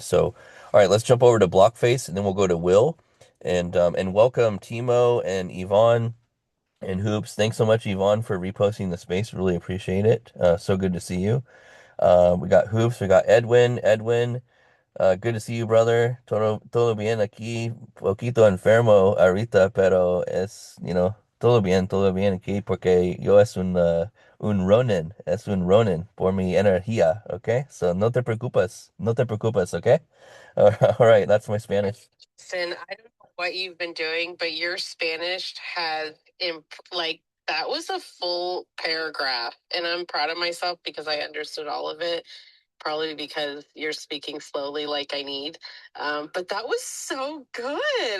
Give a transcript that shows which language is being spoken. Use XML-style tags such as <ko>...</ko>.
<en>So all right, let's jump over to Blockface and then we'll go to Will. And welcome Timo and Yvonne and Hoops. Thanks so much, Yvonne, for reposting the space. Really appreciate it. So good to see you. We got Hoops, we got Edwin. Edwin, good to see you, brother.</en> <es>Todo bien aquí. Poquito enfermo ahorita, pero todo bien aquí porque yo es un Ronin. Es un Ronin por mi energía, okay? So no te preocupes, okay?</es> <en>All right, that's my Spanish. Sin, I don't know what you've been doing, but your Spanish has like that was a full paragraph, and I'm proud of myself because I understood all of it. Probably because you're speaking slowly like I need. But that was so good.</en>